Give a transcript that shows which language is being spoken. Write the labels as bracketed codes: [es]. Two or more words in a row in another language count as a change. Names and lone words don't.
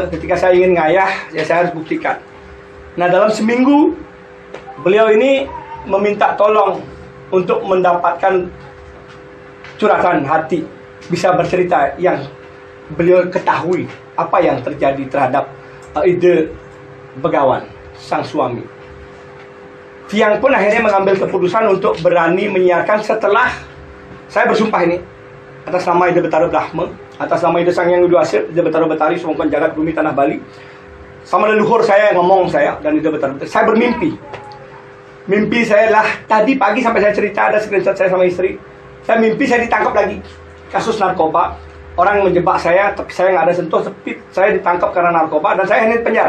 [id] Ketika saya ingin ngayah, ya saya harus buktikan. Nah, dalam seminggu beliau ini meminta tolong untuk mendapatkan curhatan hati, bisa bercerita yang beliau ketahui apa yang terjadi terhadap Ida Begawan, sang suami. Tiang pun akhirnya mengambil keputusan untuk berani menyiarkan setelah saya bersumpah ini atas nama Ida Betara Brahma, atas nama Ida Sang Hyang Widi Wangsa, Ida Betara Betari, Sumangkuan Jagat Bumi Tanah Bali. Sama leluhur saya yang ngomong saya dan Ida Betara. Saya bermimpi. Mimpi saya lah tadi pagi sampai saya cerita, ada screenshot saya sama istri. Saya mimpi saya ditangkap lagi kasus narkoba. Orang menjebak saya, tapi saya nggak ada sentuh, tapi saya ditangkap karena narkoba dan saya ini di penjara.